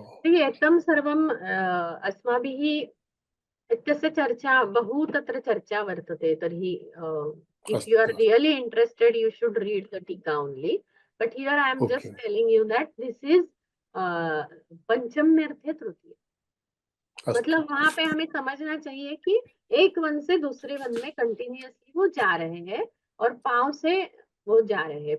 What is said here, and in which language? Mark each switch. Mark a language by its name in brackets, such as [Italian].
[Sanskrit] तर्हि एतं सर्वं अस्माभिः इत्यस्य चर्चा बहु तत्र चर्चा वर्तते. [English] तर्हि if you are really interested you should read the tika only, but here I am just telling you that this is [Sanskrit] पंचम अर्थे तृतीय. [Hindi] मतलब वहां पे हमें समझना चाहिए कि एक वन से दूसरे वन में कंटिन्यूअसली वो जा रहे हैं और पांव से वो जा रहे हैं.